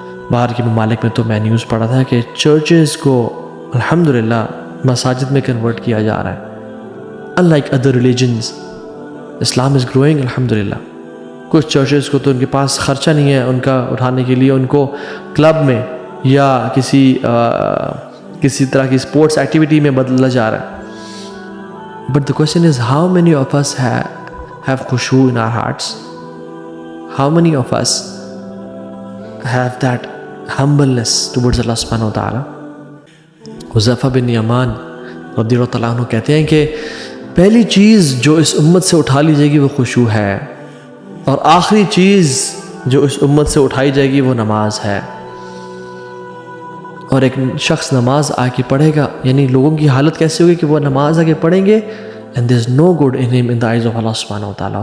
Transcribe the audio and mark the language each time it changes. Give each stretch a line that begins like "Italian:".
Urdu: باہر کے ممالک میں تو میں نیوز پڑھا تھا کہ چرچز کو الحمدللہ مساجد میں کنورٹ کیا جا رہا ہے.
English: unlike other religions, Islam is growing الحمدللہ.
Urdu: کچھ چرچز کو تو ان کے پاس خرچہ نہیں ہے ان کا اٹھانے کے لیے, ان کو کلب میں یا کسی طرح کی اسپورٹس ایکٹیویٹی میں بدلا جا رہا ہے.
English: But the question is, how many of us have khushu in our hearts? How many of us have that humbleness towards Allah subhanahu wa ta'ala?
Urdu: Huzaifa بن یمان رضی اللہ تعالیٰ عنہ کہتے ہیں کہ پہلی چیز جو اس امت سے اٹھا لی جائے گی وہ خشوع ہے, اور آخری چیز جو اس امت سے اٹھائی جائے گی وہ نماز ہے. اور ایک شخص نماز آ کے پڑھے گا, یعنی لوگوں کی حالت کیسے ہوگی کہ وہ نماز آ کے پڑھیں گے,
English: and there is no good in him in the eyes of Allah subhanahu wa ta'ala.